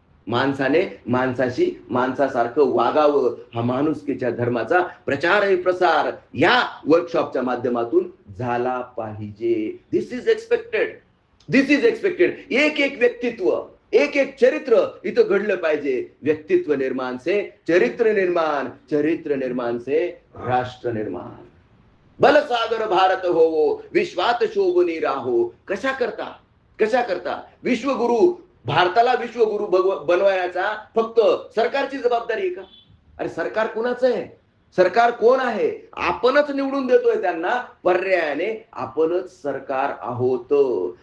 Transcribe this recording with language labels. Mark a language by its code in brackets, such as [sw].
[mr] माणसाने माणसाशी माणसासारखं वागावं, हा माणुसकीच्या धर्माचा प्रचार आणि प्रसार या वर्कशॉपच्या माध्यमातून झाला पाहिजे. [en] This is expected. This is expected. [mr] एक एक व्यक्तित्व, एक एक चरित्र इथं घडलं पाहिजे. [hi] व्यक्तित्व निर्माण से चरित्र निर्माण, चरित्र निर्माण से राष्ट्र निर्माण. [mr] बलसागर भारत होवो, विश्वात शोभनी राहो. कशा करता विश्वगुरु, भारताला विश्वगुरु बनवायचा फक्त सरकारची जबाबदारी आहे का? अरे सरकार कुणाचं आहे? सरकार कोण आहे? आपणच निवडून देतोय त्यांना. पर्यायाने आपणच सरकार आहोत.